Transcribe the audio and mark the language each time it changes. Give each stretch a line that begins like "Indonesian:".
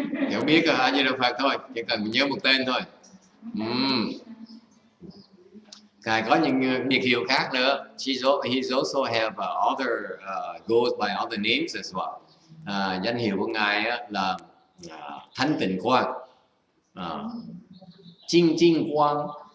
Vietnamese: Chỉ biết A Di Đà Phật thôi, chỉ cần nhớ một tên thôi. Ngài có những biệt hiệu khác nữa.
English: He's also have other goes by other names as well.
Vietnamese: Danh hiệu của ngài là Thanh Tịnh Quang, Chinh Chinh Quang.